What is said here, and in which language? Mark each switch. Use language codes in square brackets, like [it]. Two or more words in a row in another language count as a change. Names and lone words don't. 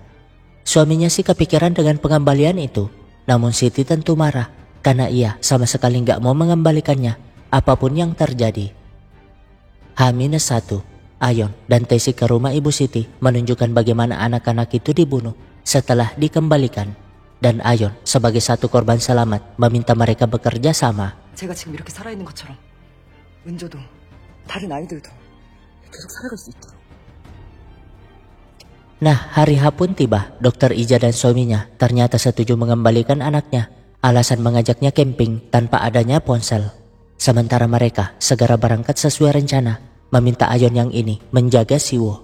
[id] Suaminya sih kepikiran dengan pengembalian itu, namun Siti tentu marah karena ia sama sekali nggak mau mengembalikannya apapun yang terjadi. H-1, Ayon dan Tesi ke rumah ibu Siti menunjukkan bagaimana anak-anak itu dibunuh setelah dikembalikan. Dan Ayon sebagai satu korban selamat meminta mereka bekerja sama. [ko] 제가 지금 이렇게 살아있는 것처럼 은조도 다른 아이들도 계속 살아갈 수 있도록. [id] Nah, hari H pun tiba. Dokter Ija dan suaminya ternyata setuju mengembalikan anaknya. Alasan mengajaknya camping tanpa adanya ponsel. Sementara mereka segera berangkat sesuai rencana, meminta Ayon yang ini menjaga Siwo.